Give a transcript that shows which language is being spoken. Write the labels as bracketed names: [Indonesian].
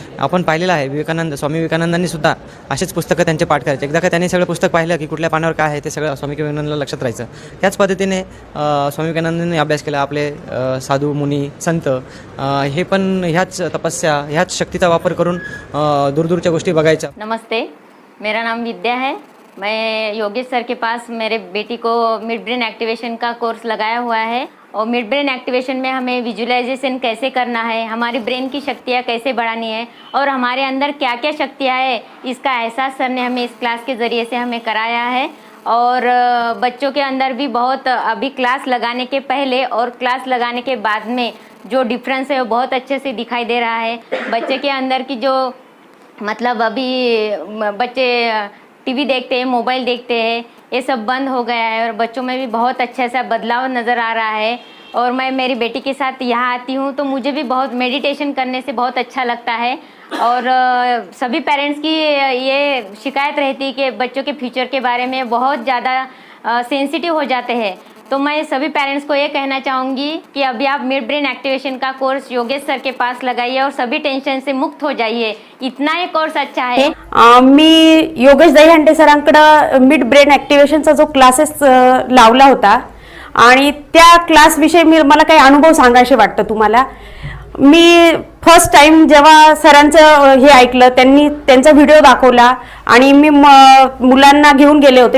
[Marathi] आपण पाहिलेलं आहे, स्वामी विवेकानंदांनी सुद्धा असेच पुस्तकं त्यांचे पाठ करायचे. एकदा का त्यांनी सगळं पुस्तक पाहिलं की कुठल्या पानावर काय आहे ते सगळं स्वामी विवेकानंदाला लक्षात राहायचं. त्याच पद्धतीने स्वामी विवेकानंदांनी अभ्यास केला. आपले साधू मुनी संत हे पण ह्याच तपस्या, ह्याच शक्तीचा वापर करून दूरदूरच्या गोष्टी बघायच्या. [Hindi] नमस्ते, मेरा नाम विद्या है मैं योगेश सर के पास मेरे बेटी को मिड ब्रेन एक्टिवेशन का कोर्स लगाया हुआ है और मिड ब्रेन एक्टिवेशन में हमें विजुअलाइजेशन कैसे करना है, हमारी ब्रेन की शक्तियाँ कैसे बढ़ानी है और हमारे अंदर क्या क्या शक्तियाँ है, इसका एहसास सर ने हमें इस क्लास के ज़रिए से हमें कराया है। और बच्चों के अंदर भी बहुत अभी क्लास लगाने के पहले और क्लास लगाने के बाद में जो डिफरेंस है वो बहुत अच्छे से दिखाई दे रहा है। बच्चे के अंदर की जो मतलब अभी बच्चे टीवी देखते हैं, मोबाइल देखते हैं, ये सब बंद हो गया है और बच्चों में भी बहुत अच्छा सा बदलाव नज़र आ रहा है। और मैं मेरी बेटी के साथ यहाँ आती हूँ तो मुझे भी बहुत मेडिटेशन करने से बहुत अच्छा लगता है। और सभी पेरेंट्स की ये शिकायत रहती है कि बच्चों के फ्यूचर के बारे में बहुत ज़्यादा सेंसिटिव हो जाते हैं। तो मैं सभी पेरेंट्स को ये कहना चाहूँगी कि अभी आप मिड ब्रेन एक्टिवेशन का कोर्स योगेश सर के पास लगाइए और सभी टेंशन से मुक्त हो जाइए। इतना ही कोर्स अच्छा है। [Marathi] मी योगेश दहीहंडे सरांकडे मिड ब्रेन ॲक्टिव्हेशनचा जो क्लासेस लावला होता आणि त्या क्लासविषयी मला काही अनुभव सांगायचे वाटतं तुम्हाला। मी फर्स्ट टाइम जेव्हा सरांचं हे ऐकलं, त्यांनी त्यांचा व्हिडिओ दाखवला आणि मी मुलांना घेऊन गेले होते।